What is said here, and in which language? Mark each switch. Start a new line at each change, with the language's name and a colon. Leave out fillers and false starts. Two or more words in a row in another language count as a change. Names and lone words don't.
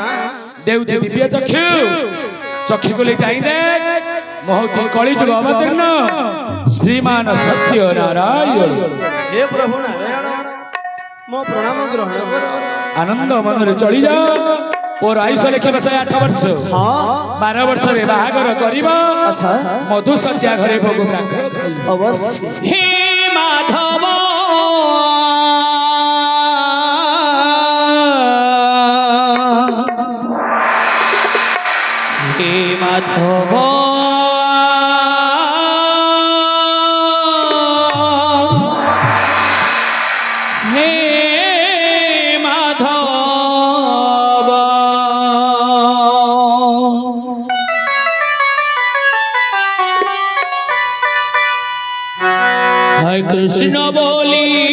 Odia: ଦେଉଛି ଦିବ୍ୟ ଚକ୍ଷୁ ଚକ୍ଷୁକୁ ଯାଇ ଦେ ମୁଁ ହଉଛି କଳିଯୁଗ ଅବତୀର୍ଣ୍ଣ ଶ୍ରୀମାନ ସତ୍ୟ ନାରାୟଣ ହେ ପ୍ରଭୁ ନାରାୟଣ ମୋ ପ୍ରଣାମ ଗ୍ରହଣ କର ଆନନ୍ଦ ମନରେ ଚଳି ଯାଅ ପୁଅର ଆୟୁଷ ଲେଖିବ 108 ବର୍ଷ ହଁ 12 ବର୍ଷରେ ବାହାଘର କରିବ ଆଚ୍ଛା ମଧୁଶଯ୍ୟା ଘରେ ଭୋଗ ବ୍ରାଘ୍ର ଖାଇବ ଅବଶ୍ୟ ହେ ମାଧବ ହେ ମାଧବ ହେ ମାଧବ ହରେ କୃଷ୍ଣ ବୋଲି